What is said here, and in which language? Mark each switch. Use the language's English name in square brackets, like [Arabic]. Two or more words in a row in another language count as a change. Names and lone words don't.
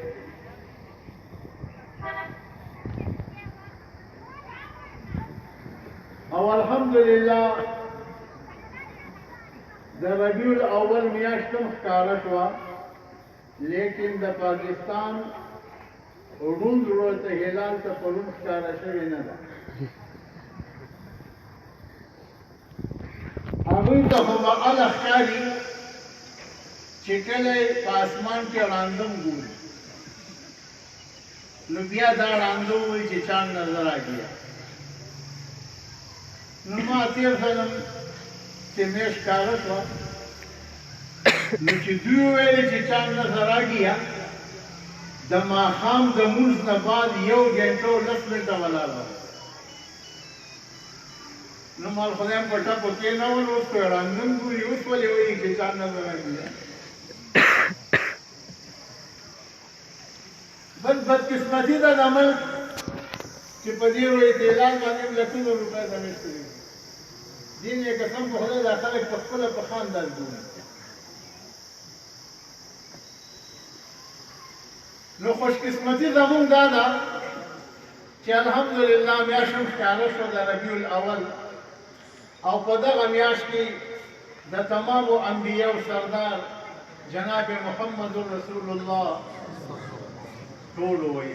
[Pashto] او الحمدلله د ربیع الاول میاشت هم ښکاره شوه، لیکن د پاکستان روند ورته هلال ته پرون ښکاره شوې نه ده. هغوی ته خو به هله ښکاري چې کله په اسمان کې ړانده ګوري نو بیا دا ړانده وایي چې [Urdu] چاند نظر آ گیا. [Pashto] نو ما تېر ځلم چې میاشت ښکاره شوه نو چې دوی وویلې چې [Urdu] چاند نظر آ گیا، [Pashto] د ماښام د لمونځ نه بعد 1 ګنټه او 10 منټه ولاړه وه. نو مال خدایم په ټپو کې نه ول، اوس په ړانده ګوري، اوس ولې وایي چې [Urdu] چاند نظر آ گیا. [Pashto] بل بدقسمتي ده د ملک چې په دې اعتلال باندې لکونو روپۍ دمېږ کړي. دین یې قسم په خدای دا خلک په خپله په خاندان ګوري. نو خوشقسمتي زمونږ دا ده چې الحمدلله میاشت هم ښکاره شوه د ربیع الاول، او په دغه میاشت کې د تمامو انبیاو سردار جناب محمد رسول الله ټولو وایي